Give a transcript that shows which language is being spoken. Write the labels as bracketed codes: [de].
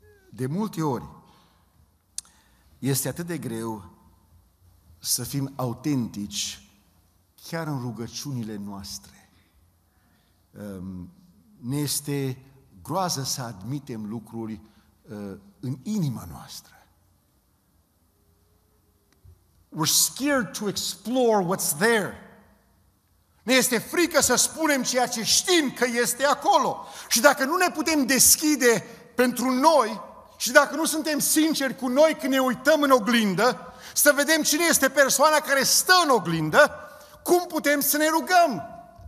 [ro] De multe ori este atât de greu să fim autentici chiar în rugăciunile noastre. Ne este groază să admitem lucruri în inima noastră. [en] We're scared to explore what's there. [ro] Ne este frică să spunem ceea ce știm că este acolo. Și dacă nu ne putem deschide pentru noi și dacă nu suntem sinceri cu noi când ne uităm în oglindă, să vedem cine este persoana care stă în oglindă, cum putem să ne rugăm?